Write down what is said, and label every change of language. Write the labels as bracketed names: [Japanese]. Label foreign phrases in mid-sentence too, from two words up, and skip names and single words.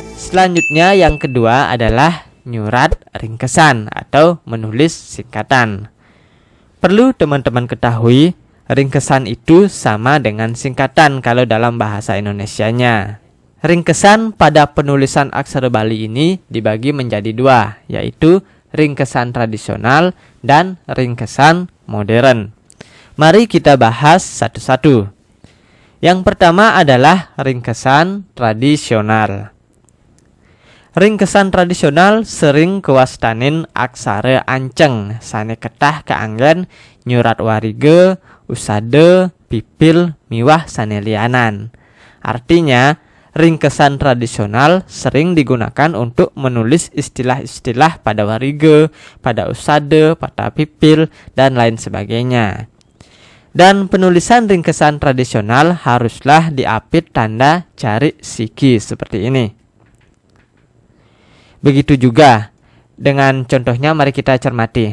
[Indonesian] Selanjutnya yang kedua adalah [Balinese] nyurat ringkesan [Indonesian] atau menulis singkatan. Perlu teman-teman ketahui, ringkesan itu sama dengan singkatan kalau dalam bahasa Indonesianya. Ringkesan pada penulisan aksara Bali ini dibagi menjadi dua, yaitu ringkesan tradisional dan ringkesan modern. Mari kita bahas satu-satu. Yang pertama adalah ringkesan tradisional. Ringkesan tradisional sering [Balinese] kewastanin aksara anceng, sane ketah keanggen, nyurat warige, usade, pipil, miwah sane lianan. [Indonesian] Artinya, ringkesan tradisional sering digunakan untuk menulis istilah-istilah pada warige, pada usade, pada pipil, dan lain sebagainya. Dan penulisan ringkesan tradisional haruslah diapit tanda [Balinese] cari siki [Indonesian] seperti ini. Begitu juga dengan contohnya, mari kita cermati.